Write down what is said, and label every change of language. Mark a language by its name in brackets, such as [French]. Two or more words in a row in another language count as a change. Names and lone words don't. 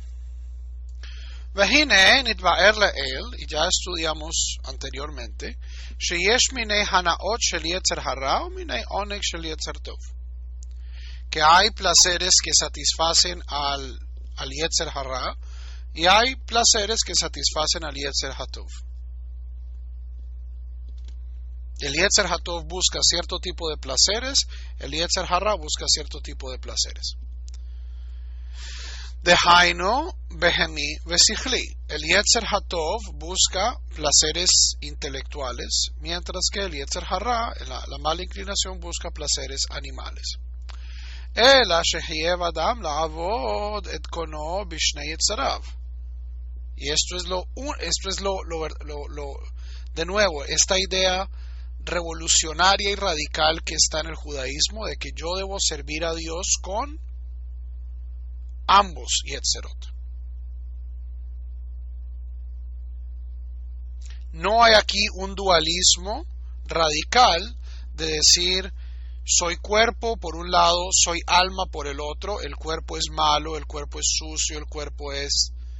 [Hebrew] והנה נתבאר לעיל, [Spanish] y ya estudiamos anteriormente, [Hebrew] שיש מיני הנאות של יצר הרע או מיני עונג של יצר טוב. [Spanish] Que hay placeres que satisfacen al [Hebrew] יצר הרע [Spanish] y hay placeres que satisfacen al [Hebrew] יצר הטוב. [Spanish] El [Hebrew] יצר הטוב [Spanish] busca cierto tipo de placeres, el [Hebrew] יצר הרע [Spanish] busca cierto tipo de placeres. [Hebrew] דהיינו בהמי ושכלי. [Spanish] El [Hebrew] יצר הטוב [Spanish] busca placeres intelectuales, mientras que el [Hebrew] יצר הרע, [Spanish] la mala inclinación, busca placeres animales. [Hebrew] אלא שחייב אדם לעבוד את קונו בשני יצריו. [Spanish] Y esto es de nuevo, esta idea revolucionaria y radical que está en el judaísmo, de que yo debo servir a Dios con ambos Yetzerot. No hay aquí un dualismo radical de decir soy cuerpo por un lado, soy alma por el otro, el cuerpo es malo, el cuerpo es sucio, el cuerpo es